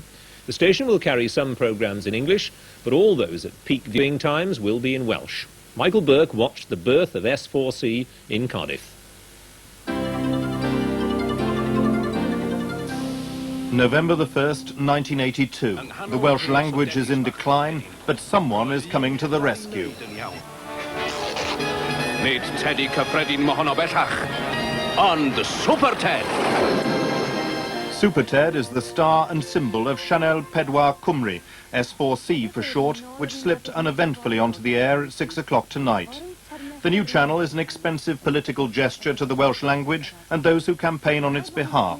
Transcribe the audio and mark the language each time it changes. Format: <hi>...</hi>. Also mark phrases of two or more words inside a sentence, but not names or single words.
<en>The station will carry some programmes in English, but all those at peak viewing times will be in Welsh. Michael Burke watched the birth of S4C in Cardiff. November the 1st, 1982. The Welsh language is in decline, but someone is coming to the rescue.</en> <cy>Nid Teddy cyffredin mohono bellach, ond Super Ted.</cy> <en>Super Ted is the star and symbol of Sianel Pedwar Cymru, S4C for short, which slipped uneventfully onto the air at 6 o'clock tonight. The new channel is an expensive political gesture to the Welsh language and those who campaign on its behalf.</en>